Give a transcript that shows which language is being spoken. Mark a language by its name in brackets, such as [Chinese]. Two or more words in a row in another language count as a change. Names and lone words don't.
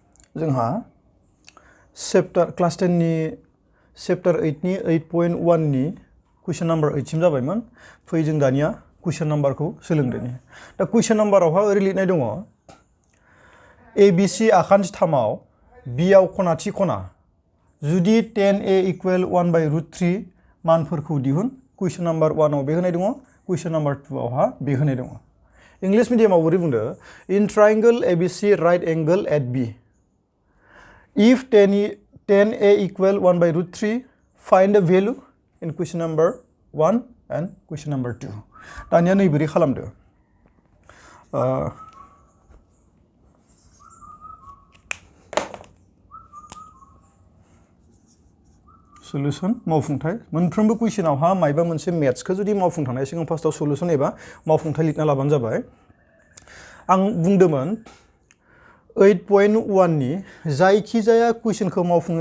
[Bodo] जोंहा चैप्टर क्लास 10 नि चैप्टर 8 नि 8.1 नि [English] question number [Bodo] 8 सिम जाबायमोन फै जों दानिया क्वेश्चन नम्बरखौ सोलोंदोनि दा क्वेश्चन नम्बरावहा ओरै लिरनाय दङ ABC आखान्थिथामाव B आव खनाथि खना जुदि 10a इक्वल 1/√3 मानफोरखौ दिहुन [English] question number [Bodo] 1 आव बे होनाय दङ [English] question number [Bodo] 2 आवहा बे होनाय दङ इंलिश मीडियमाव बोरै बुंदो [English] in triangle ABC right angle at B if 10a equal 1/√3 find the value in question number 1 and question number 2 [Bodo] दानिया नै बोरै खालामदो सल्यूशन मावफुंथाय मोनफ्रोमबो क्वेश्चनावहा मायबा मोनसे मैथ्सखौ जुदि मावफुंथांनाय सिगां फार्स्टआव सल्यूशन एबा मावफुंथाय लिरना लाबानो जाबाय आं बुंदोंमोन 8.1 नि जायखिजाया क्वेश्चनखौ मावफुंनो